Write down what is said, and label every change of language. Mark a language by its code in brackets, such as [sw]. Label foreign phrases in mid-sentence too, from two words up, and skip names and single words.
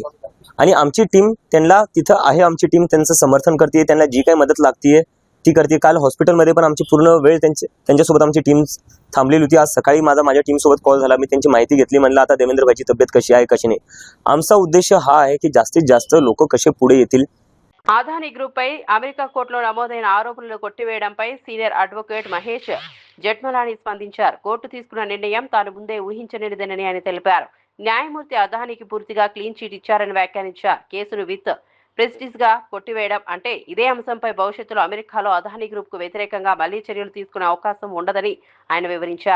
[mr] आणि आमची टीम त्यांना तिथं आहे, आमची टीम त्यांचं समर्थन करते, त्यांना जी काही मदत लागते ती करते. काल हॉस्पिटलमध्ये पण आमची पूर्ण वेळ त्यांच्यासोबत आमची टीम थांबलेली होती. आज सकाळी माझ्या टीमसोबत कॉल झाला, मी त्यांची माहिती घेतली, म्हणलं आता देवेंद्र भाईची तब्येत कशी आहे कशी नाही. आमचा उद्देश हा आहे की जास्तीत जास्त लोक कसे पुढे येतील. [te] ఆదాని గ్రూప్ పై అమెరికా కోర్టులో నమోదైన ఆరోపణలు కొట్టివేయడంపై [en] Senior Advocate [te] మహేష్ జెట్మలాని స్పందించారు. కోర్టు తీసుకున్న నిర్ణయం తాను ముందే ఊహించనిదని ఆయన తెలిపారు. న్యాయమూర్తి అదానికి పూర్తిగా [en] clean cheat [te] ఇచ్చారని వ్యాఖ్యానించారు. కేసును [en] with prestige [te] గా కొట్టివేయడం అంటే ఇదే అంశంపై భవిష్యత్తులో అమెరికాలో అదాని గ్రూప్ కు వ్యతిరేకంగా మళ్లీ చర్యలు తీసుకునే అవకాశం ఉండదని ఆయన వివరించారు.